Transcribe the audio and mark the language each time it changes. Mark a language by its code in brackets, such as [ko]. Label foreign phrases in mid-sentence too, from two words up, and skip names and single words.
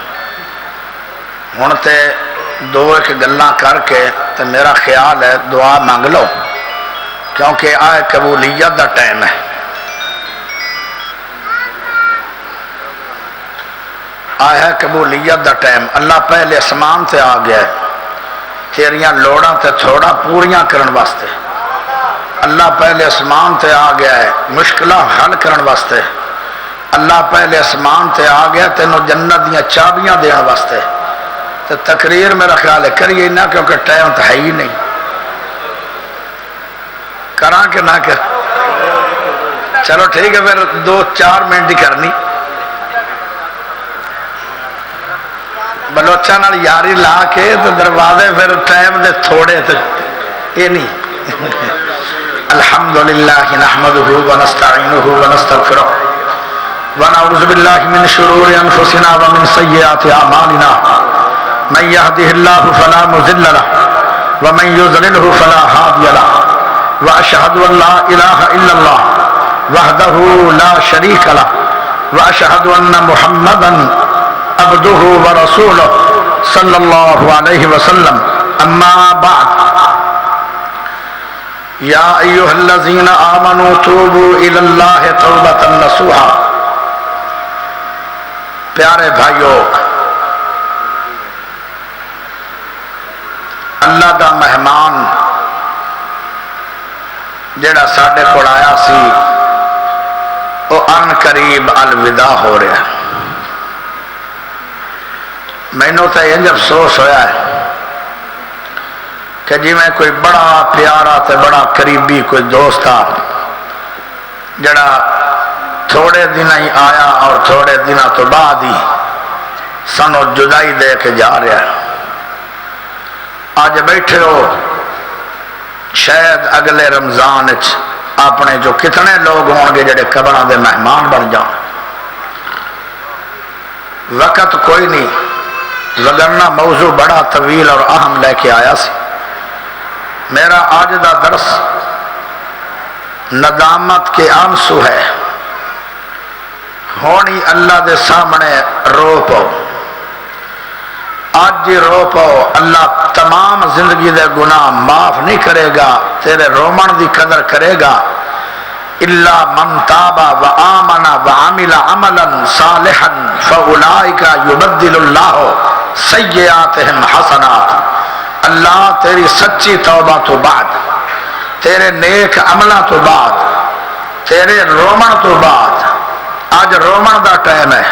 [pa] ہن تے دو ایک گلاں کر کے تے میرا خیال ہے دعا مانگ لو، کیونکہ آئے قبولیت دا ٹائم ہے۔ آیا قبولیت دا ٹائم، اللہ پہلے اسمان تے آ گیا ہے تیریاں لوڑاں تے تھوڑا پوریاں کرن واسطے۔ اللہ پہلے اسمان تے آ گیا ہے مشکلہ حل کرن واسطے۔ اللہ پہلے اسمان تے آ گیا تینوں جنت دیاں چابیاں دین واسطے۔ تو تقریر میرا خیال ہے کریے نہ، کیونکہ ٹائم تو ہے ہی نہیں۔ کراں کہ نہ کر؟ چلو ٹھیک ہے، پھر 2-4 منٹ ہی کرنی۔ بلوچاں نال یاری لا کے تو دروازے پھر ٹائم دے تھوڑے تو یہ نہیں۔ [ar] الحمدللہ نحمدہ ونستعینہ ونستغفرہ ونعوذ باللہ من شرور انفسنا ومن سیئات اعمالنا، من يهده الله فلا مضل له ومن يضلله فلا هادي له، واشهد ان لا اله الا الله وحده لا شريك له، واشهد ان محمدا عبده ورسوله صلی اللہ علیہ وسلم۔ اما بعد، یا ایھا الذین آمنوا توبوا الی اللہ توبۃ نصوحا۔ [pa] پیارے بھائیو، اللہ دا مہمان جڑا ساڈے کول آیا سی وہ ان قریب الوداع ہو رہا ہے۔ مینوں تو انج افسوس ہویا ہے کہ جی میں کوئی بڑا پیارا تے بڑا قریبی کوئی دوست آ جڑا تھوڑے دن ہی آیا اور تھوڑے دنوں تو بعد ہی سانو جدائی دے کے جا رہا ہے۔ آج بیٹھے ہو، شاید اگلے رمضان اپنے جو کتنے لوگ ہون گے جڑے قبراں دے مہمان بن جان۔ وقت کوئی نہیں، وگرنہ موضوع بڑا طویل اور اہم لے کے آیا سی۔ میرا آج دا درس [ur] ندامت کے آنسو [pa] ہے۔ ہونی اللہ دے سامنے رو پاؤ، آج جی رو پاؤ، اللہ تمام زندگی دے گناہ معاف نہیں کرے گا، تیرے رومن دی قدر کرے گا۔ [ar] الا من تاب وآمن وعمل عملا صالحا فاولئک یبدل اللہ سیئاتہم حسنات۔ [pa] اللہ تیری سچی توبہ تو بعد، تیرے نیک عملہ تو بعد، تیرے رومن تو بعد، آج رومن دا ٹائم ہے۔